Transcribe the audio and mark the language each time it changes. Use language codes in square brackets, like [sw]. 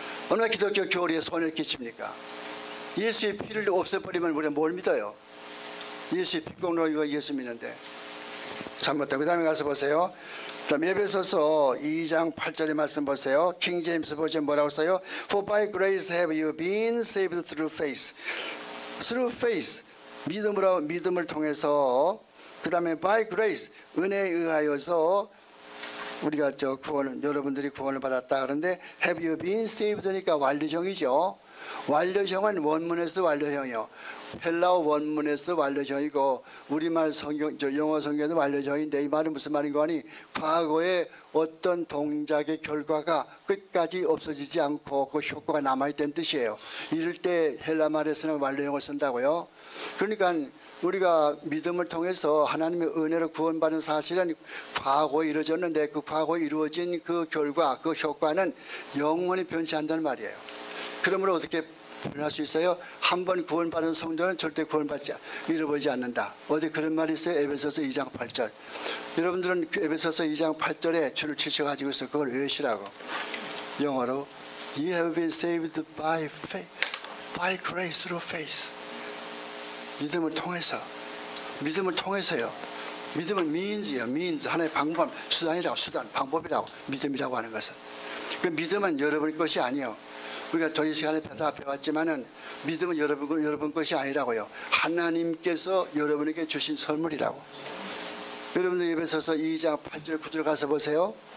[ko] 얼마나 기독교 교리에 손해를 끼칩니까? 예수의 피를 없애버리면 우리가 뭘 믿어요? 예수의 피공로 이거 예수 믿는데. 잘못다. 그 다음에 가서 보세요. 그다음 에베소서 2장 8절의 말씀 보세요. 킹 제임스 버전 뭐라고 써요? [en] For by grace have you been saved through faith. Through faith. [ko] 믿음을 통해서. 그 다음에 [en] by grace. [ko] 은혜에 의하여서 우리가 여러분들이 구원을 받았다. 그런데 [en] have you been saved [ko] 니까 완료형이죠. 완료형은 원문에서 완료형이요. 헬라어 원문에서 완료형이고 우리말 성경, 영어 성경도 완료형인데 이 말은 무슨 말인가 하니 과거의 어떤 동작의 결과가 끝까지 없어지지 않고 그 효과가 남아있다는 뜻이에요. 이럴 때 헬라 말에서는 완료형을 쓴다고요. 그러니까 우리가 믿음을 통해서 하나님의 은혜로 구원받은 사실은 과거에 이루어졌는데 그 과거에 이루어진 그 결과, 그 효과는 영원히 변치 않는다는 말이에요. 그러므로 어떻게 변할 수 있어요? 한 번 구원받은 성도는 절대 잃어버리지 않는다. 어디 그런 말이 있어요? 에베소서 2장 8절. 여러분들은 그 에베소서 2장 8절에 줄을 치셔가지고 있어. 그걸 외우시라고. [en] 영어로 You have been saved by faith, by grace through faith. [ko] 믿음을 통해서요. 믿음은 means 하나의 방법, 수단이라고, 방법이라고, 믿음이라고 하는 것은. 그 믿음은 여러분 것이 아니에요. 우리가 저희 시간에 다 배웠지만은 믿음은 여러분 것이 아니라고요. 하나님께서 여러분에게 주신 선물이라고. 여러분들 예배 서서 2장 8절 9절 가서 보세요.